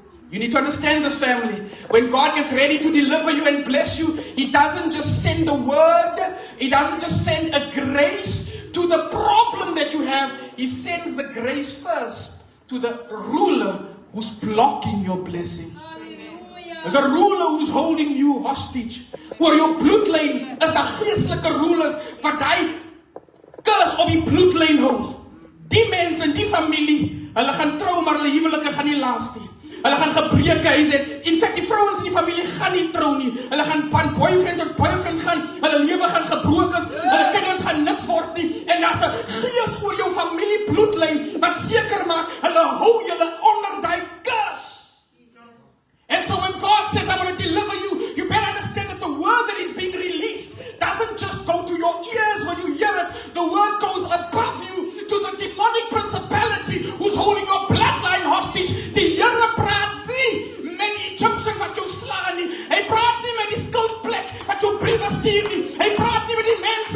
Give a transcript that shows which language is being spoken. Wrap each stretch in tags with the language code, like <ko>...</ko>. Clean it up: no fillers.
<en>You need to understand this, family. When God gets ready to deliver you and bless you, He doesn't just send a word. He doesn't just send a grace to the problem that you have. He sends the grace first to the ruler who's blocking your blessing. The ruler who's holding you hostage.</en> <af>Oor jou bloedlyn is daar geestelike rulers wat hy kus op die bloedlyn hou. Die mense in die familie, hulle gaan trou, maar hulle huwelike gaan nie last nie. Hulle gaan gebreke huise.</af> <en>In fact,</en> <af>die vrouens in die familie gaan nie trou nie. Hulle gaan van boyfriend tot boyfriend gaan. Hulle lewe gaan gebroken, hulle kinders gaan niks word nie. En daar's 'n gees oor jou familie bloedlyn wat seker maak hulle hou julle onder daai kus.</af> <en>And so when God says, I'm going to deliver you, you better understand that the word that is being released doesn't just go to your ears when you hear it. The word goes above you to the demonic principality who's holding your bloodline hostage.</en> <af>Die Here praat nie met die Egyptian wat jou slaan nie. Hy praat nie met die skuldplek wat jou briewe stuur nie. Hy praat nie met die</af>